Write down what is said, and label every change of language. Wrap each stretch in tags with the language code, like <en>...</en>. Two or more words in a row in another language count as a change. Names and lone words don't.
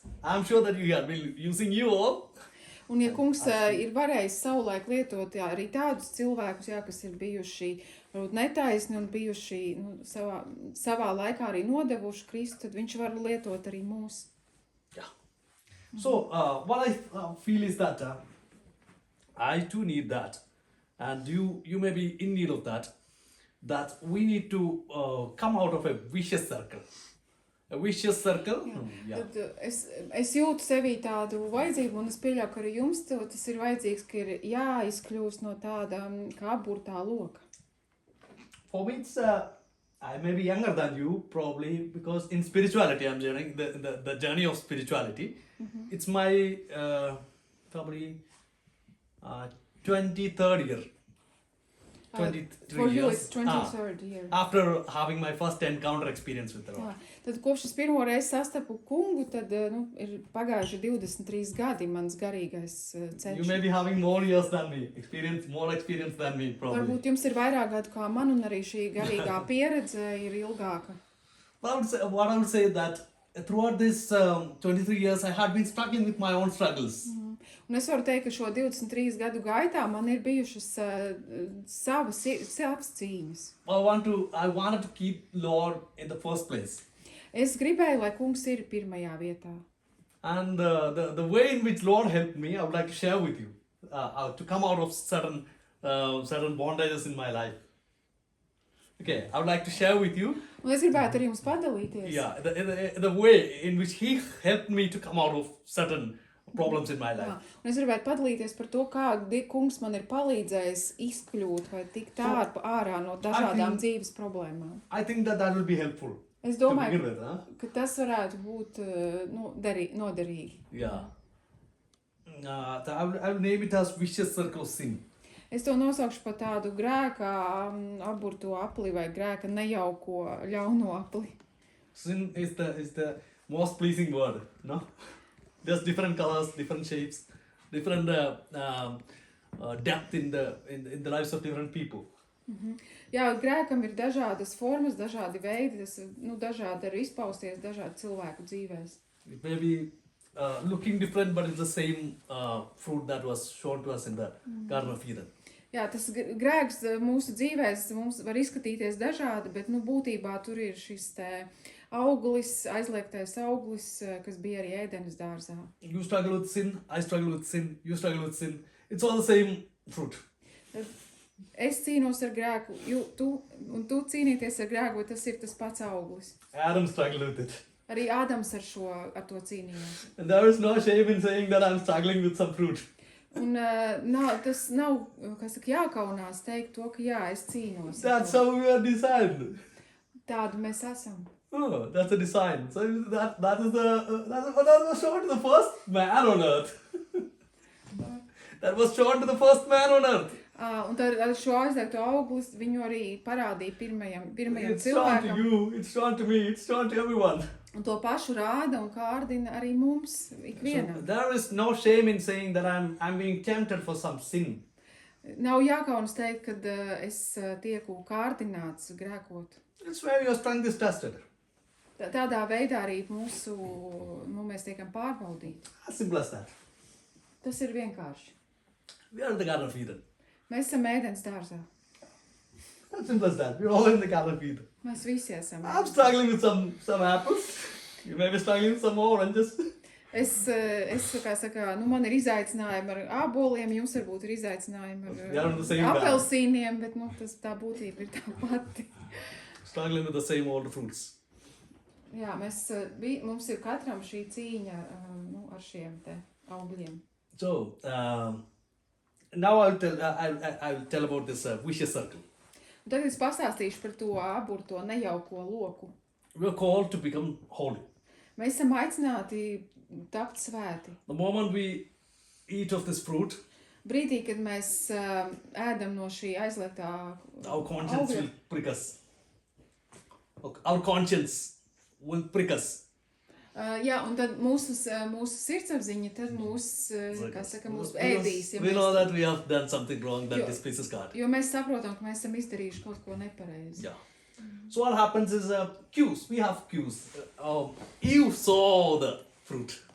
<en>I'm sure that he has been using you all.</en> <lv>Un ja kungs ir varējis savulaik lietot arī tādus cilvēkus, kas ir bijuši varbūt netaisni un bijuši savā laikā arī nodevuši Kristu, tad viņš var lietot arī mūs.</lv> <en>Yeah. So what I feel is that I too need that, and you may be in need of that we need to come out of a vicious circle. A vicious circle?</en> <lv>Jā. Tad es jūtu sevī tādu vajadzību, un es pieļauju, ka arī jums tas ir vajadzīgs, ka ir jāizkļūst no tāda kā apburtā loka.</lv> <en>For me, it's I may be younger than you, probably, because in spirituality, I'm journeying the journey of spirituality. Mm-hmm. It's my probably 23rd year. 23 For you, years. it's 23rd year. After having my first encounter experience with the Lord.</en> <lv>Jā, tad kopš es pirmo reizi sastapu kungu, tad ir pagājuši 23 gadi mans garīgais ceļš.</lv> <en>You may be having more years than me, more experience than me, probably.</en> <lv>Varbūt jums ir vairāk gadu kā man, un arī šī garīgā pieredze ir ilgāka.</lv> <en>What I would say that throughout this 23 years, I had been struggling with my own struggles.</en> <lv>Un es varu teikt, ka šo 23 gadu gaitā man ir bijušas savas cīņas.</lv> <en>I wanted to keep Lord in the first place.</en> <lv>Es gribēju, lai kungs ir pirmajā vietā.</lv> <en>And the way in which Lord helped me, I would like to share with you, to come out of certain bondages in my life. Okay, I would like to share with you.</en> <lv>Un es gribētu ar jums padalīties.</lv> <en>Yeah, the way in which he helped me to come out of certain problems in my life.</en> <lv>Jā, un es gribētu padalīties par to, kā kungs man ir palīdzējis izkļūt vai tikt ārā no dažādām dzīves problēmām.</lv> <en>I think that will be helpful.</en> <lv>Es domāju,</lv> <en>with,</en> <lv>ka tas varētu būt noderīgi.</lv> <en>Yeah. I will name it as vicious circle of sin.</en> <lv>Es to nosaukšu par tādu grēka aburto apli vai grēka nejauko ļauno apli.</lv> <en>Sin is the most pleasing word, no? There's different colors, different shapes, different depth in the lives of different people. Mm-hmm.</en> <lv>Jā, grēkam ir dažādas formas, dažādi veidi, dažādi arī izpausties dažādi cilvēku dzīvēs.</lv> <en>It may be looking different, but it's the same fruit that was shown to us in the Garden of Eden.</en> <lv>Jā, tas grēks mūsu dzīvēs mums var izskatīties dažādi, bet nu, būtībā tur ir šis te auglis, aizliegtais auglis, kas bija arī Ēdenes dārzā.</lv> <en>You struggle with sin, I struggle with sin, you struggle with sin. It's all the same fruit.</en> <lv>Es cīnos ar grēku, tu cīnīties ar grēku, tas ir tas pats auglis.</lv> <en>Adam struggled with it.</en> <lv>Arī Ādams ar to cīnījās.</lv> <en>And there is no shame in saying that I'm struggling with some fruit.</en> <lv>Un tas nav, kā saka, jākaunās teikt to, ka jā, es cīnos.</lv> <en>That's how we are designed.</en> <lv>Tādu mēs esam.</lv> <en>Oh, that's a design. So that was shown to the first man on earth. That was shown to the first man on earth.</en> <lv>Un tad ar šo aizliegto auglis viņu arī parādīja pirmajam</lv> <en>It's shown to</en> <lv>cilvēkam.</lv> <en>you, it's shown to me, it's shown to everyone.</en> <lv>Un to pašu rāda un kārdina arī mums,</lv> <en>So</en> <lv>ikvienam.</lv> <en>there is no shame in saying that I'm being tempted for some sin.</en> <lv>Nav jākaunas teikt, kad es tieku kārdināts grēkot.</lv> <en>It's where your strength is tested.</en> <lv>Tādā veidā arī mēs tiekam pārbaudīti.</lv> <en>As simple as that.</en> <lv>Tas ir vienkārši.</lv> <en>We are in the Garden of Eden.</en> <lv>Mēs esam Ēdenes dārzā.</lv> <en>As simple as that. We're all in the Garden of Eden.</en> <lv>Mēs visi esam.</lv> <en>I'm struggling with some apples. You may be struggling with some oranges.</en> <lv>Es kā saka, man ir izaicinājumi ar āboliem, jums varbūt ir izaicinājumi</lv> <en>We are on the same</en> <lv>ar</lv> <en>path.</en> <lv>apelsīniem, bet tā būtība ir tā pati.</lv> <en>Struggling with the same old fruits.</en> <lv>Jā, mums ir katram šī cīņa ar šiem te augļiem.</lv> <en>So, now I'll tell about this vicious circle.</en> <lv>Un tagad es pastāstīšu par to aburto nejauko loku.</lv> <en>We're called to become holy.</en> <lv>Mēs esam aicināti tapt svēti.</lv> <en>The moment we eat of this fruit,</en> <lv>Brīdī, kad mēs ēdam no šī aizliegtā</lv> <en>our conscience</en> <lv>augļa,</lv> <en>will prick us. Our conscience will prick us.</en> <lv>Jā, un tad mūsu sirdsapziņa tad mūs ēdīs. Ja</lv> <en>We know that we have done something wrong that displeases God.</en> <lv>Jo mēs saprotam, ka mēs esam izdarījuši kaut ko nepareizi.</lv> <en>Yeah. So what happens is cues. We have cues. Eve saw the fruit.</en>